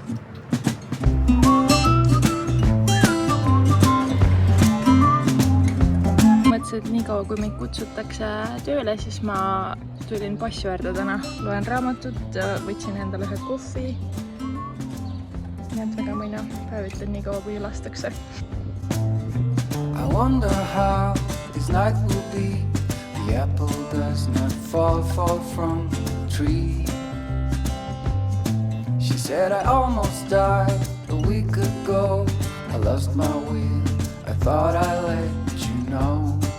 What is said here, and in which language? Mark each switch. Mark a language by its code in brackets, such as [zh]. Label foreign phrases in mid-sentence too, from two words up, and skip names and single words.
[et] Et nii kaua, kui meid kutsutakse tööle, siis ma tulin Passuäärde täna. Loen raamatut, võtsin endale ühe kohvi. Nii et väga mõina päevitan nii kaua, kui lastakse. [en] I wonder how this night will be. The apple does not fall from the tree. She said I almost died a week ago. I lost my will, I thought I let you know.